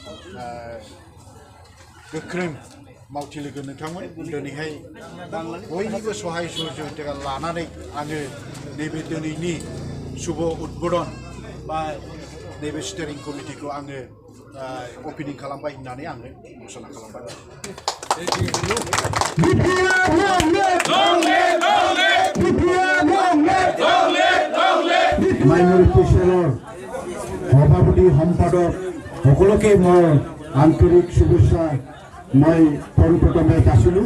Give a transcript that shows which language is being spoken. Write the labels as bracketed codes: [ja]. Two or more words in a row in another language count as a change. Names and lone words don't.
[brx] गोख्रों मावथि लोगो नोंथांमोन दिनैहाय बयनिबो सहाय सहजुगिता लानानै आङो नैबे दिनैनि शुभ उद्बोधन बा नैबे [en] steering committee [brx] आङो ओपनिं खालामबाय होननानै आङो घोषणा खालामबाय। [en] minority cell [as] সভাপতি সম্পাদক সকলোকে মই আন্তৰিক শুভেচ্ছা মই পোনপ্ৰথমে যাচিলোঁ।